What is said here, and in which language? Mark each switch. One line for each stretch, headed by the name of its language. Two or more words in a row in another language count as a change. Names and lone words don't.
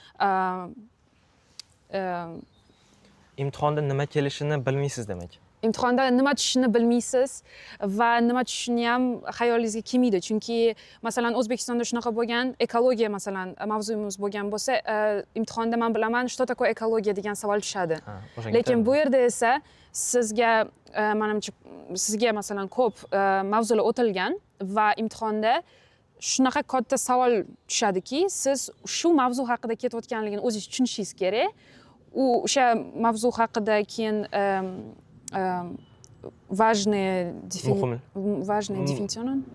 Uzbek: imtihonda nima kelishini bilmaysiz demak. Imtihonda nima tushishini bilmaysiz va nima tushishini ham xayolingizga kelmaydi. Chunki masalan O'zbekistonda shunaqa bo'lgan, ekologiya masalan mavzuyimiz bo'lgan bo'lsa, imtihonda men bilaman,
Russian: что такое экология
Uzbek: degan savol tushadi. Lekin bu yerda esa sizga menimcha sizga masalan ko'p mavzular o'tilgan va imtihonda shunaqa katta savol tushadiki, siz shu mavzu haqida ketayotganligini o'zingiz tushunishingiz kerak. U o'sha mavzu haqida keyin важные definitsiyalar.